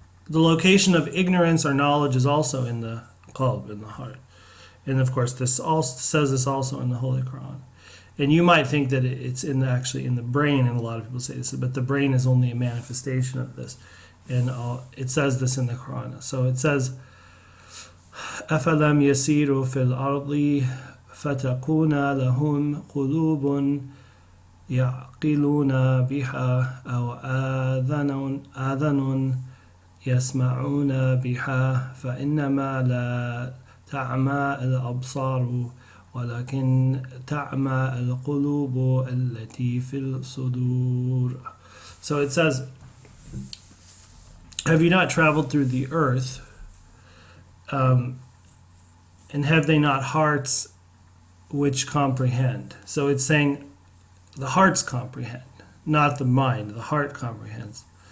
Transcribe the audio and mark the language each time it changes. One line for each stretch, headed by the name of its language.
English: The location of ignorance or knowledge is also in the qalb, in the heart. And of course, this also says this also in the Holy Quran. And you might think that it's actually in the brain, and a lot of people say this, but the brain is only a manifestation of this. And it says this in the Quran. So it says,
Arabic: أَفَلَمْ يَسِيرُوا فِي الْأَرْضِ فَتَكُونَ لَهُمْ قُلُوبٌ يَعْقِلُونَ بِهَا أَوْ آذَنٌ يسمعون بها فإنما لا تعمى الأبصار ولكن تعمى القلوب التي في الصدور.
English: So it says, have you not traveled through the earth, and have they not hearts which comprehend? So it's saying the hearts comprehend, not the mind. The heart comprehends.